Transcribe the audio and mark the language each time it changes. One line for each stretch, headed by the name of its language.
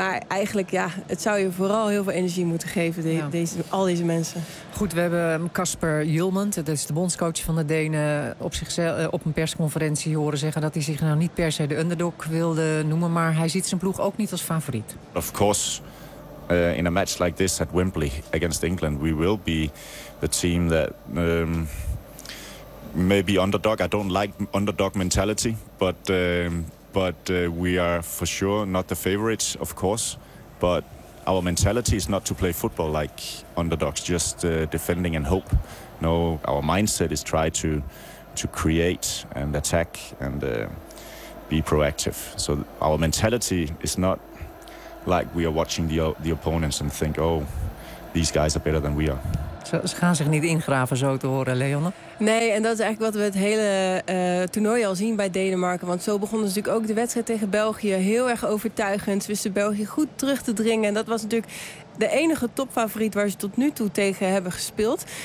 Dutch: Maar eigenlijk, het zou je vooral heel veel energie moeten geven, al deze mensen. Goed, we hebben Kasper Hjulmand, dat is de bondscoach van de Denen, op een persconferentie horen zeggen dat hij zich nou niet per se de underdog wilde noemen, maar hij ziet zijn ploeg ook niet als favoriet.
English: Of course, in a match like this at Wembley against England, we will be the team that maybe underdog. I don't like underdog mentality, but we are for sure not the favorites, of course, but our mentality is not to play football like underdogs, just defending and hope. No, our mindset is try to create and attack and be proactive. So our mentality is not like we are watching the opponents and think, oh, these guys are better than we are.
Dutch: Ze gaan zich niet ingraven, zo te horen, Leone. Nee, en dat is eigenlijk wat we het hele toernooi al zien bij Denemarken. Want zo begon natuurlijk ook de wedstrijd tegen België. Heel erg overtuigend. Ze wisten België goed terug te dringen. En dat was natuurlijk de enige topfavoriet waar ze tot nu toe tegen hebben gespeeld.